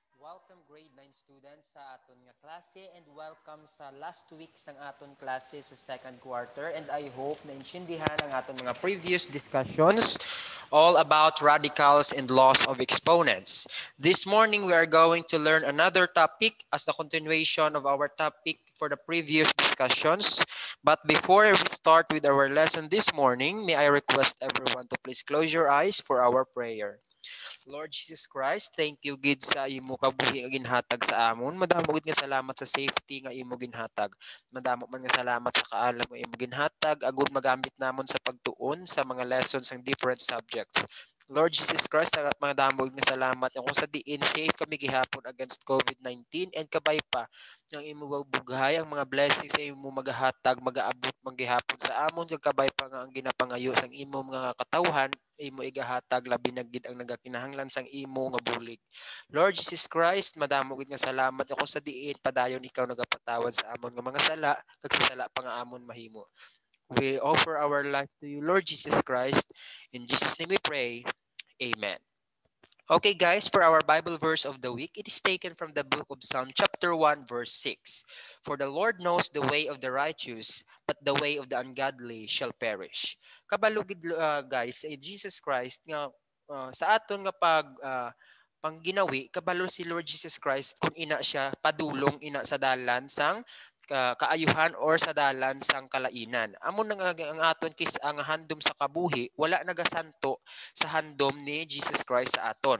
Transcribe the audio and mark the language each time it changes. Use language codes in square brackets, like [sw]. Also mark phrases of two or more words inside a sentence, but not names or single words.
[en] welcome grade 9 students [hil] sa aton nga klase [en] and welcome sa last week [hil] sang aton klase sa [en] second quarter and I hope [hil] na intindihan ang aton mga [en] previous discussions all about radicals and laws of exponents. This morning we are going to learn another topic as the continuation of our topic for the previous discussions. But before we start with our lesson this morning, may I request everyone to please close your eyes for our prayer. [hil] Lord Jesus Christ, [en] thank you [hil] gid sa imo kabuhi nga ginhatag sa amon. Madamo gid nga salamat sa safety nga imo ginhatag. Madamo man nga salamat sa kaalam nga imo ginhatag agud magamit namon sa pagtuon sa mga lessons ng [en] different subjects. [hil] Lord Jesus Christ, mga damo nga salamat kung sa diin safe kami gihapon against COVID-19 and kabay pa ang imo bughay ang mga blessings sa imo magahatag magaabot manggihapon sa amon kag kabay pa nga ang ginapangayo sang imo mga katawhan imo igahatag labi na gid ang nagakinahanglan sang imo nga bulig. Lord Jesus Christ, madamo gid nga salamat ako sa diin padayon ikaw nagapatawad sa amon nga mga sala kag sa sala pa nga amon mahimo. [en] We offer our life to you, Lord Jesus Christ. In Jesus' name we pray. Amen. Okay, guys, for our Bible verse of the week, it is taken from the book of Psalm, chapter 1, verse 6. For the Lord knows the way of the righteous, but the way of the ungodly shall perish. [hil] Kabalugid, guys, Jesus Christ, nga, sa aton nga pangginawi, kabalo si Lord Jesus Christ kung ina siya padulong ina sa dalan sang kaayuhan or sa dalan sang kalainan. Amo nang ang aton kis ang handom sa kabuhi, wala nagasanto sa handom ni Jesus Christ sa aton.